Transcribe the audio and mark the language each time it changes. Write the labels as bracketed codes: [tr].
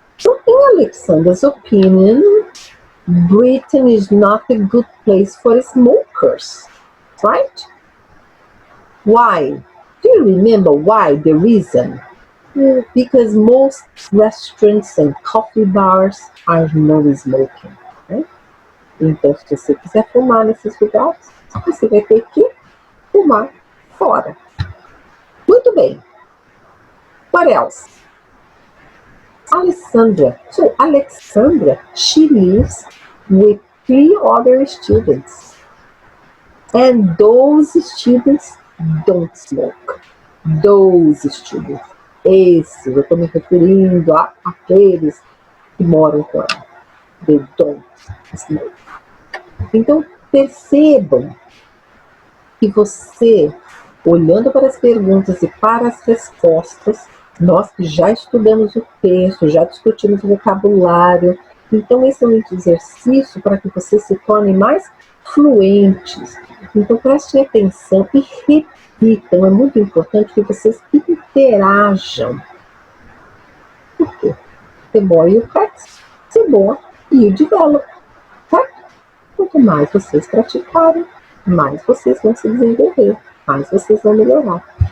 [en] So in Alexander's opinion, Britain is not a good place for smokers, right? Why? Do you remember why? The reason? Because most restaurants and coffee bars are no smoking, né? [pt] Então, se você quiser fumar nesses lugares, você vai ter que fumar fora. Muito bem. [en] What else? [pt] Alexandra. [en] So, Alexandra, she lives with 3 other students. And those students don't smoke. Those students. [pt] Esses, eu estou me referindo àqueles que moram com ela. They don't smoke. Então, percebam que você, olhando para as perguntas e para as respostas, nós que já estudamos o texto, já discutimos o vocabulário, então esse é um exercício para que você se torne mais fluentes. Então, prestem atenção e repitam. É muito importante que vocês interajam. Por quê? [en] The more you practice, the more you develop. [pt] Tá? Quanto mais vocês praticarem, mais vocês vão se desenvolver, mais vocês vão melhorar.